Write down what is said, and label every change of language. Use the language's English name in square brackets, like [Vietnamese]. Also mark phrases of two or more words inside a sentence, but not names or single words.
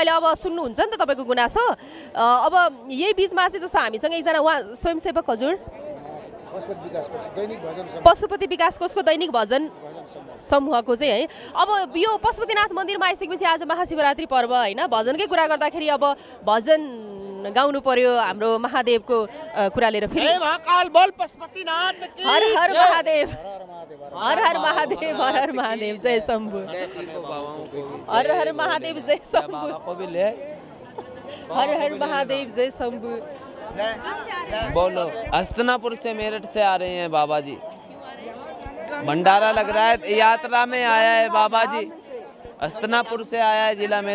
[Nepali] अहिले अब सुन्नुहुन्छ नि त तपाईँको गुनासो। अब यही बिचमा चाहिँ जस्तो हामीसँग एकजना उहाँ स्वयंसेवक हजुर पशुपति विकास कोषको दैनिक भजन समूहको चाहिँ है। अब यो पशुपतिनाथ मन्दिरमा आइसकेपछि आज महाशिवरात्रि पर्व होइन, भजनकै कुरा गर्दाखेरि अब भजन गाउनु पर्यो हाम्रो महादेवको कुरा लिएर फेरि [Hindi] महाकाल बोल पशुपतिनाथ की हर हर महादेव हर हर महादेव हर हर महादेव जय शंभु हर हर महादेव जय शंभु हर हर महादेव जय शंभु। बोलो हस्तिनापुर से मेरठ से आ रहे हैं बाबा जी, भंडारा लग रहा है, यात्रा में आया है बाबा जी, हस्तिनापुर से आया है जिला में।